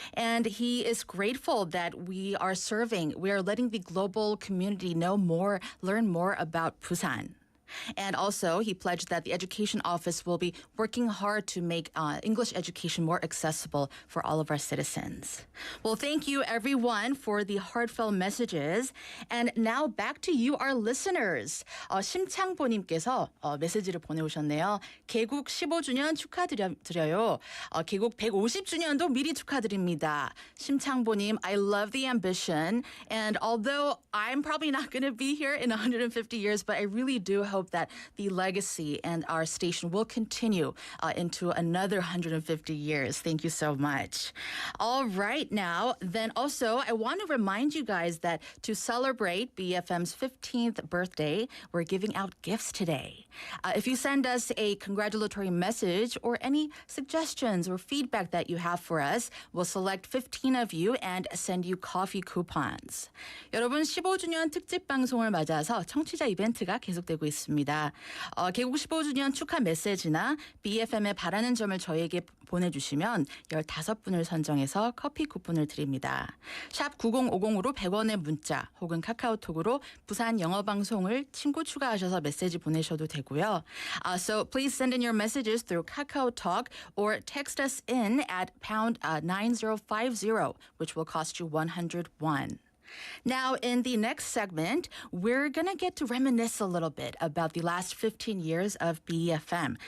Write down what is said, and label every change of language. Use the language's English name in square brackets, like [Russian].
[English] And he is grateful that we are letting the global community know more, learn more about Busan. And also, he pledged that the Education Office will be working hard to make English education more accessible for all of our citizens. Well, thank you, everyone, for the heartfelt messages. And now back to you, our listeners. [Korean] 심창보님께서 메시지를 보내오셨네요. 개국 15주년 축하드려요. 개국 150주년도 미리 축하드립니다. [English] 심창보님, I love the ambition. And although I'm probably not going to be here in 150 years, but I really do hope that the legacy and our station will continue into another 150 years. Thank you so much. All right, now, then also, I want to remind you guys that to celebrate BFM's 15th birthday, we're giving out gifts today. If you send us a congratulatory message or any suggestions or feedback that you have for us, we'll select 15 of you and send you coffee coupons. [Korean] 여러분, 15주년 특집 방송을 맞아서 청취자 이벤트가 계속되고 있습니다. 개국 15주년 축하 메시지나 BFM에 바라는 점을 저희에게 보내주시면 15분을 선정해서 커피 쿠폰을 드립니다. 샵 9050으로 100원의 문자 혹은 카카오톡으로 부산 영어방송을 친구 추가하셔서 메시지 보내셔도 되고요. [English] So please send in your messages through Kakao Talk or text us in at pound 9050, which will cost you 101. Now, in the next segment, we're going to get to reminisce a little bit about the last 15 years of BEFM.